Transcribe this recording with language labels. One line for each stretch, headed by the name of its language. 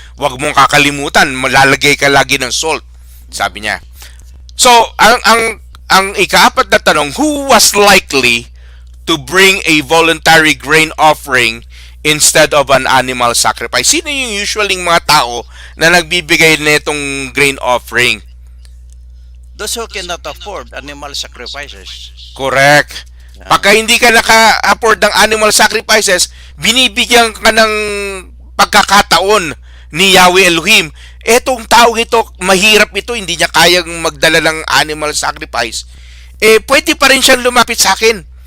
Filipino: Huwag mong kakalimutan, malalagay ka lagi ng salt, sabi niya.
English: So,
Filipino: ang ikaapat na tanong,
English: who was likely to bring a voluntary grain offering instead of an animal sacrifice?
Filipino: Sino yung usually mga tao na nagbibigay nitong grain offering?
English: Those who cannot afford animal sacrifices. Correct.
Filipino: Pagka hindi ka naka-afford ng animal sacrifices, binibigyan ka ng pagkakataon ni Yahweh Elohim. Etong tao ito, mahirap ito, hindi niya kayang magdala ng animal sacrifice. Pwede pa rin siyang lumapit sa akin.